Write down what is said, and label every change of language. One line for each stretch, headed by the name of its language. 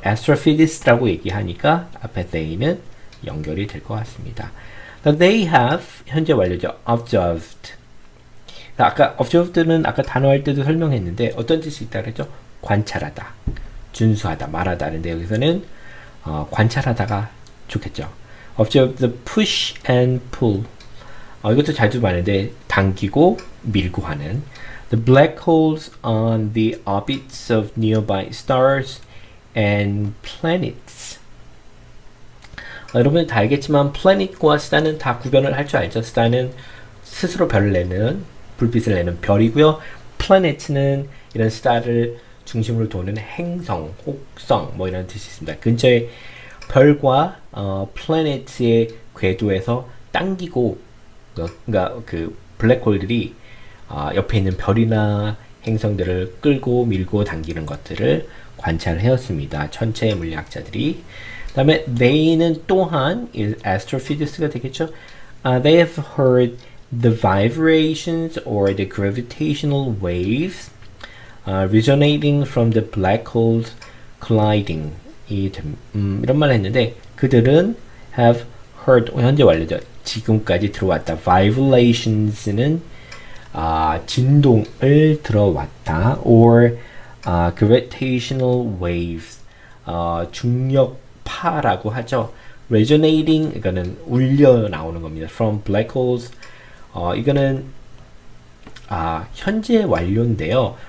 Korean: astrophysicist라고 얘기하니까 앞에 they는 연결이 될 것 같습니다.
English: They have
Korean: 현재 완료죠.
English: observed.
Korean: 아까 observed는 아까 단어할 때도 설명했는데 어떤 뜻이 있다 그랬죠? 관찰하다, 준수하다, 말하다 하는데 여기서는 관찰하다가 좋겠죠.
English: observe the push and pull.
Korean: 이것도 자주 말하는데 당기고 밀고 하는
English: the black holes on the orbits of nearby stars and planets.
Korean: 여러분이 다 알겠지만 planet과 star는 다 구별을 할 줄 알죠. star는 스스로 별을 내는 불빛을 내는 별이고요. planet는 이런 star를 중심으로 도는 행성, 혹성 뭐 이런 뜻이 있습니다. 근처에 별과 planet의 궤도에서 당기고 그러니까 그 블랙홀들이 옆에 있는 별이나 행성들을 끌고 밀고 당기는 것들을 관찰해왔습니다. 천체 물리학자들이. 그 다음에 they는 또한 astrophysicist가 되겠죠.
English: They have heard the vibrations or the gravitational waves resonating from the black holes colliding.
Korean: 이런 말을 했는데 그들은
English: have heard
Korean: 현재 완료죠. 지금까지 들어왔다. vibrations는 진동을 들어왔다.
English: or gravitational waves
Korean: 중력파라고 하죠. resonating 이거는 울려 나오는 겁니다.
English: from black holes
Korean: 이거는 현재 완료인데요.